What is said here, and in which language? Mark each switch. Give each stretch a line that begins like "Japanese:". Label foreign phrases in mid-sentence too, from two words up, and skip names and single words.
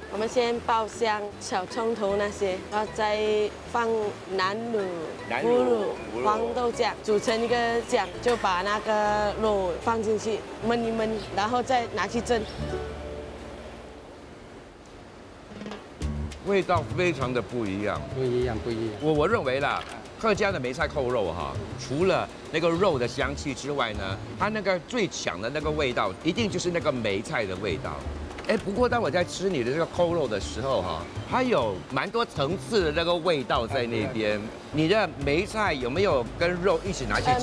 Chinese: 我們先爆香小蔥頭那些，然後再放南乳、腐乳、黃豆醬，煮成一個醬，就把那個肉放進去燜一燜，然後再拿去蒸。味道非常的不一样，不一樣。我認為啦，客家的梅菜扣肉哈，除了那個肉的香氣之外呢，它那個最強的那個味道，一定就是那個梅菜的味道。哎，不過當我在吃你的這個扣肉的時候哈，它有蠻多層次的那個味道在那邊。你的梅菜有沒有跟肉一起拿去蒸？